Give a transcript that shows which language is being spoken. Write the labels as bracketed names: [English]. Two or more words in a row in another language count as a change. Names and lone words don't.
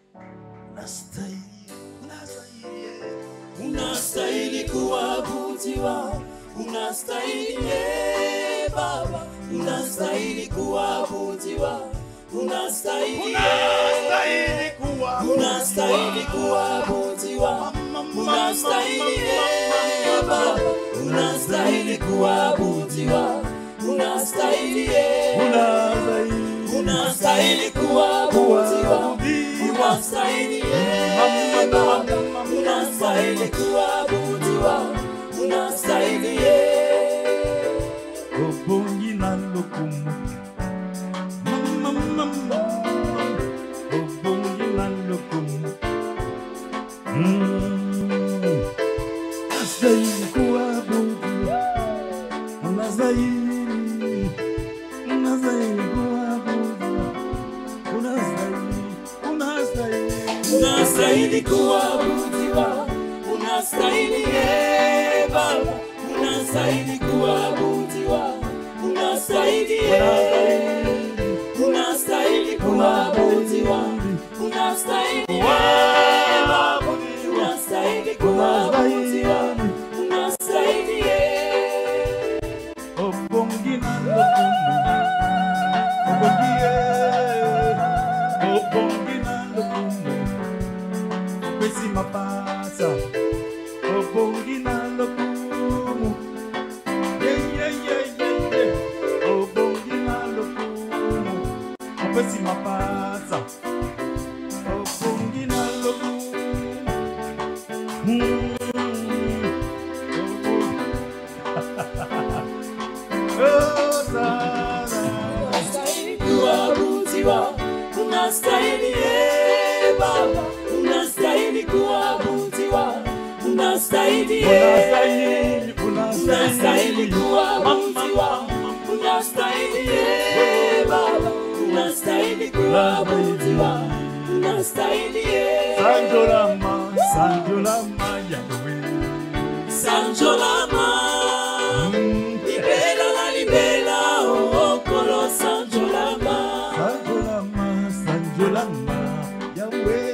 [Swahili] Unastahili kuabudiwa, unastahili Baba, unastahili kuabudiwa, unastahili kuabudiwa, unastahili kuabudiwa, unastahili Baba, unastahili kuabudiwa, unastahili unastahili kuabudiwa, unastahili Baba, unastahili kuabudiwa, unastahili [Lingala] Obongi na lokumu, mama, obongi na lokumu, [Swahili] unastahili kuabudiwa, unastahili kuabudiwa, unastahili kuabudiwa, unastahili Baba, unastahili kuabudiwa, unastahili unastahili kuabudiwa, unastahili Baba, unastahili kuabudiwa, unastahili [Lingala] obongi na lokumu, obongi na lokumu, pesi mapasa, obongi na lokumu, obongi na lokumu, pesi mapasa, obongi na lokumu. [Swahili] unastahili kuabudiwa, unastahili Baba, unastahili kuabudiwa, unastahili unastahili kuabudiwa, unastahili Baba, unastahili kuabudiwa, unastahili [Lingala] Sanjolama, Sanjolama, Yahweh. Sanjolama, libela la libela, oh kolo Sanjolama, Sanjolama, Sanjolama, Yahweh.